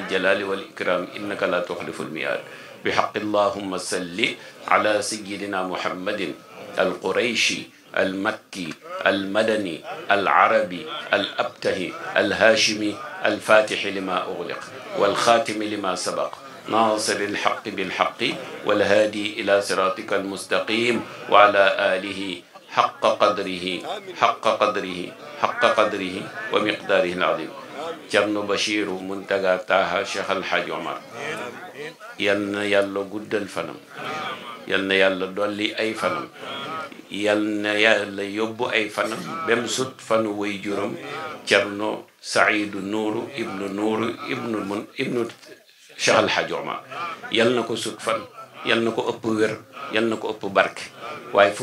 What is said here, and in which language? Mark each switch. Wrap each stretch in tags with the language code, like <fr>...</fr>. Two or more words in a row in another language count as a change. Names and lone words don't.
<ar>الجلال والإكرام إنك لا تخلف الميعاد بحق اللهم صل على سيدنا محمد القريشي المكي المدني العربي الأبتهي الهاشمي الفاتح لما أغلق والخاتم لما سبق ناصر الحق بالحق والهادي إلى صراطك المستقيم وعلى آله حق قدره ومقداره العظيم</ar> <wo>Cerno Bachiru Muntaga Taha Cheikh Alhaji Omar yal na yàlla guddal fanam yal na yàlla dolli ay fanam yal na yàlla yóbbu ay fanam bem sut fanu way juróom Cerno Saidu Nuuru ibnu Cheikh Alhaji Omar yal na ko sut fan yal na ko ëpp wér yal na ko ëpp barke waaye fu</wo>